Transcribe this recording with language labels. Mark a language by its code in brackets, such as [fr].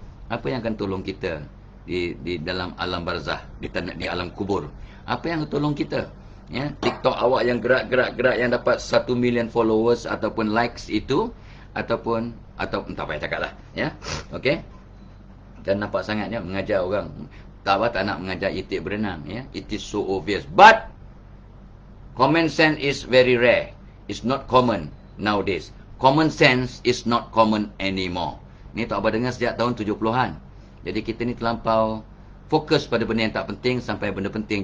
[ms] Apa yang akan tolong kita di dalam alam barzah, di alam kubur? Apa yang akan tolong kita, ya? TikTok awak yang gerak yang dapat 1 million followers ataupun likes itu, atau entah apa yang cakap lah, ya. Okey, dan nampak sangatnya mengajar orang. Tak nak mengajar itik berenang, ya. [en] It is so obvious, but common sense is very rare. It's not common nowadays. Common sense is not common anymore. [ms] Ni tak apa dengar sejak tahun 70-an. Jadi kita ni terlampau fokus pada benda yang tak penting sampai benda penting.